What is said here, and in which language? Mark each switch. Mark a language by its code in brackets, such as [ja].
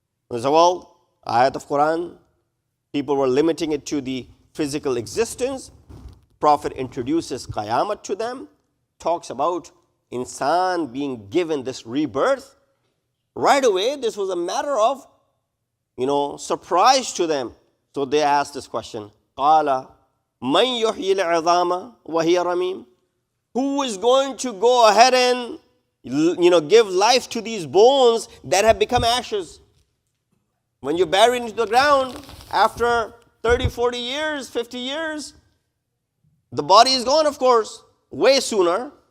[en] They said, well, ayat of Quran, people were limiting it to the physical existence. Prophet introduces qayamat to them, talks about insan being given this rebirth. Right away, this was a matter of, surprise to them. So they asked this question, [ar] قَالَ مَنْ يُحْيِي الْعِظَامَ وَهِيَ رَمِيمٌ? [en] Who is going to go ahead and, give life to these bones that have become ashes? When you're buried into the ground, after 30, 40 years, 50 years, the body is gone, of course, way sooner.